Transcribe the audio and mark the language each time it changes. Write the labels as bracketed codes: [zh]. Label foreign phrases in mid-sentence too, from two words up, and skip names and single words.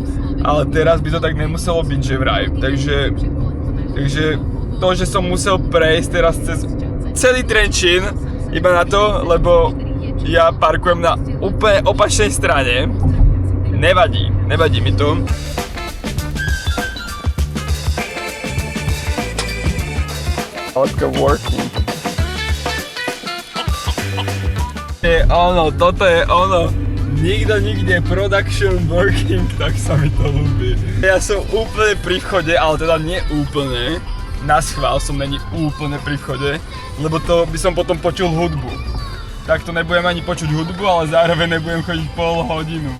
[sk] Ale teraz by to tak nemuselo byť, že vraj. Takže to, že som musel prejsť teraz cez celý Trenčín, iba na to, lebo ja parkujem na úplne opačnej strane. Nevadí mi to. [en] Let's working. [sk] Toto je ono. Nikto nikde, [en] production working, [sk] tak sa mi to ľúbi. Ja som úplne pri vchode, ale teda nie úplne. Na schvál som není úplne pri vchode, lebo to by som potom počul hudbu. Tak to nebudem ani počuť hudbu, ale zároveň nebudem chodiť pol hodinu.